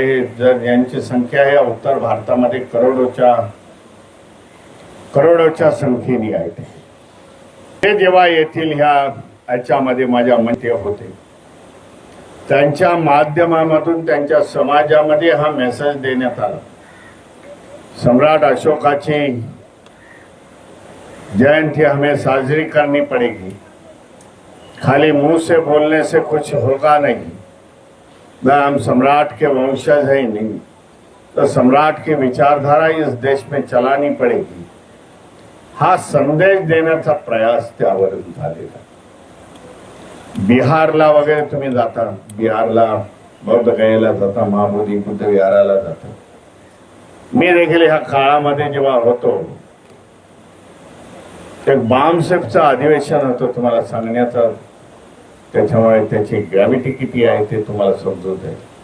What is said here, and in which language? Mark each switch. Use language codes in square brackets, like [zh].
[mr] हे जर यांची संख्या आहे उत्तर भारतामध्ये करोडोच्या संख्येने आहे. ते जेव्हा येथील ह्याच्यामध्ये माझ्या मते होते, त्यांच्या माध्यमामधून त्यांच्या समाजामध्ये हा मेसेज देण्यात आला. [hi] सम्राट अशोकाची जयंती हमें [mr] साजरी [hi] करनी पड़ेगी. खाली मुंह से बोलने से कुछ होगा नहीं. हम सम्राट के वंशज हैं नहीं, तो सम्राट की विचारधारा इस देश में चलानी पड़ेगी. [mr] हा संदेश देण्याचा प्रयास त्यावरून झालेला. बिहारला वगैरे तुम्ही जाता, बिहारला बौद्ध गयेला जाता, महाबोधी बुद्ध विहाराला जाता. मी देखील ह्या काळामध्ये जेव्हा होतो, एक बामसेफचं अधिवेशन होतं तुम्हाला सांगण्याचं, त्याच्यामुळे त्याची ग्रॅव्हिटी किती आहे ते तुम्हाला समजत आहे.